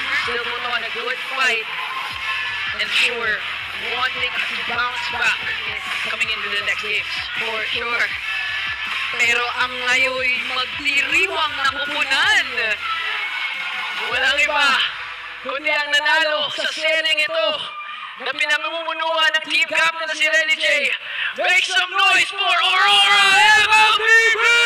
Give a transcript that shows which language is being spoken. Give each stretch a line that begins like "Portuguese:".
English: Still put on a good fight and sure wanting to bounce back coming into the next games. For sure.
Filipino: Pero ang ngayon magdiriwang na kupunan. Walang iba, kundi ang nanalo sa sering ito na pinamumunuan ng team captain na si Renny J.
English: Make some noise for Aurora MLPB!